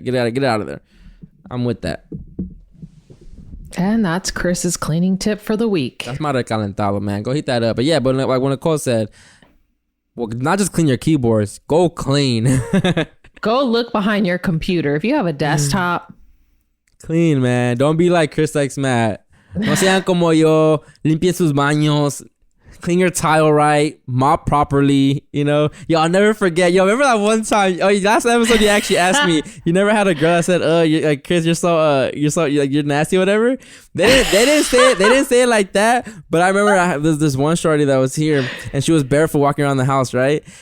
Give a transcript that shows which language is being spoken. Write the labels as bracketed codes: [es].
[en] Get out of there. I'm with that. And that's Chris's cleaning tip for the week. That's my recalentado, man. Go hit that up. But but like when Nicole said, well, not just clean your keyboards. Go clean. Go look behind your computer. If you have a desktop. Clean, man. Don't be like Chris X Matt. [es] No sean como yo. Limpien sus baños. [en] clean your tile right, mop properly, you know. Yo, I'll never forget. Yo, remember that one time? Oh, last episode you actually asked me. You never had a girl that said, like, Chris, you're you're nasty or whatever." They didn't say it. They didn't say it like that. But I remember there's this one shorty that was here, and she was barefoot walking around the house, right?